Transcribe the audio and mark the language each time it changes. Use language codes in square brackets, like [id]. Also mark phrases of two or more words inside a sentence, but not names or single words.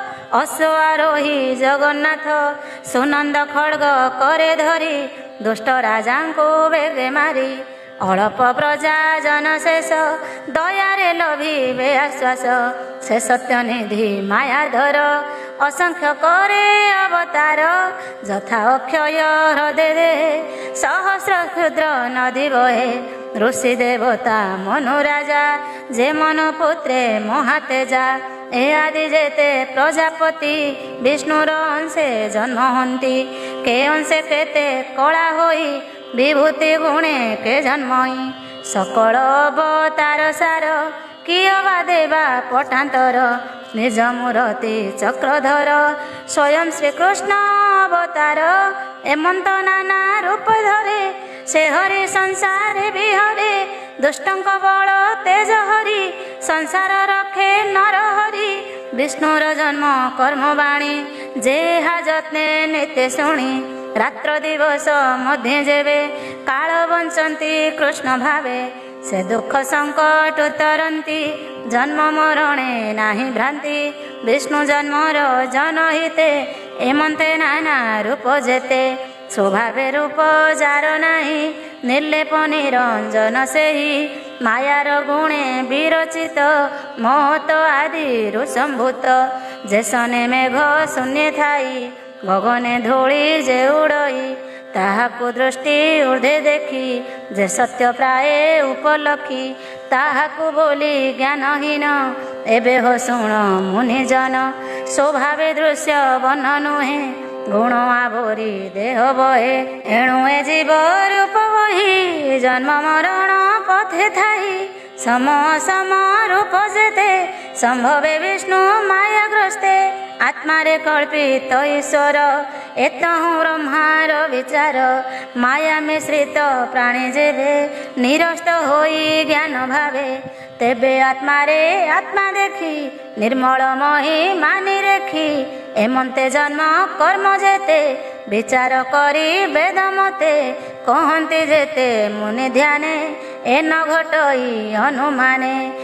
[or] ଅଶ୍ୱାରୋହୀ ଜଗନ୍ନାଥ ସୁନନ୍ଦ ଖଡ୍ଗ କରେ ଧରି ଦୁଷ୍ଟ ରାଜା କୁ ବେଗେ ମାରି ଅଳ୍ପ ପ୍ରଜା ଜନଶେଷ ଦୟାରେ ଲଭିବେ ଆଶ୍ୱାସ ସେ ସତ୍ୟନିଧି ମାୟାଧର ଅସଂଖ୍ୟ କରେ ଅବତାର ଯଥା ଅକ୍ଷୟ ହୃଦୟ ସହସ୍ର କ୍ଷୁଦ୍ର ନଦୀ ବହେ ଋଷି ଦେବତା ମନୁ ରାଜା ଯେ ମନୁ ପୁତ୍ରେ ମହାତେଜା ଏ ଆଦି ଯେତେ ପ୍ରଜାପତି ବିଷ୍ଣୁର ଅଂଶେ ଜନ୍ମ ହନ୍ତି କେ ଅଂଶେ କେତେ କଳା ହୋଇ ବିଭୂତି ଗୁଣେ କେ ଜନ୍ମଇ ସକଳ ଅବତାର ସାର କିଅ ବା ଦେବା ପଟାନ୍ତର ନିଜ ମୂର୍ତ୍ତି ଚକ୍ରଧର ସ୍ୱୟଂ ଶ୍ରୀକୃଷ୍ଣ ଅବତାର ଏମନ୍ତ ନାନା ରୂପ ଧରେ ସେ ହରି ସଂସାର ବିହରେ ଦୁଷ୍ଟଙ୍କ ବଳ ତେଜ ହରି ସଂସାର ରଖେ ନର ହରି ବିଷ୍ଣୁର ଜନ୍ମ କର୍ମବାଣୀ ଯେହା ଯତ୍ନେ ନିତ୍ୟ ଶୁଣି ରାତ୍ର ଦିବସ ମଧ୍ୟ ଯେବେ କାଳ ବଞ୍ଚନ୍ତି କୃଷ୍ଣ ଭାବେ ସେ ଦୁଖ ସଙ୍କଟ ଉତରନ୍ତି ଜନ୍ମ ମରଣେ ନାହିଁ ଭ୍ରାନ୍ତି ବିଷ୍ଣୁ ଜନ୍ମର ଜନହିତେ ଏମନ୍ତେ ନାନା ରୂପ ଯେତେ ସ୍ୱଭାବେ ରୂପ ଯାର ନାହିଁ ନିର୍ଲେପ ନିରଞ୍ଜନ ସେହି ମାୟାର ଗୁଣେ ବିରଚିତ ମହତ ଆଦି ରୁସମ୍ଭୂତ ଯେସନେ ମେଘ ଶୂନ୍ୟ ଥାଇ ଗଗନେ ଧୂଳି ଯେ ଉଡ଼ଇ ତାହାକୁ ଦୃଷ୍ଟି ଊର୍ଦ୍ଧ୍ୱେ ଦେଖି ଯେ ସତ୍ୟ ପ୍ରାୟ ଉପଲକ୍ଷି ତାହାକୁ ବୋଲି ଜ୍ଞାନହୀନ ଏବେ ହୋ ଶୁଣ ମୁନିଜନ ସ୍ୱଭାବେ ଦୃଶ୍ୟ ବନ ନୁହେ ଗୁଣ ଆବରି ଦେହ ବହେ ଏଣୁ ଏ ଜୀବ ରୂପ ବହି ଜନ୍ମ ମରଣ ପଥେ ଥାଇ ସମ ସମ ରୂପ ଯେତେ ସମ୍ଭବେ ବିଷ୍ଣୁ ମାୟାଗ୍ରସ୍ତେ ଆତ୍ମାରେ କଳ୍ପିତ ଈଶ୍ୱର ଏତହୁଁ ବ୍ରହ୍ମାର ବିଚାର ମାୟା ମିଶ୍ରିତ ପ୍ରାଣୀ ଯେବେ ନିରସ୍ତ ହୋଇ ଜ୍ଞାନ ଭାବେ ତେବେ ଆତ୍ମାରେ ଆତ୍ମା ଦେଖି ନିର୍ମଳ ମହୀ ମାନି ରେଖି ଏମନ୍ତେ ଜନ୍ମ କର୍ମ ଯେତେ ବିଚାର କରି ବେଦ ମତେ କହନ୍ତି ଯେତେ ମୁନି ଧ୍ୟାନେ ଏ ନ ଘଟଇ ଅନୁମାନେ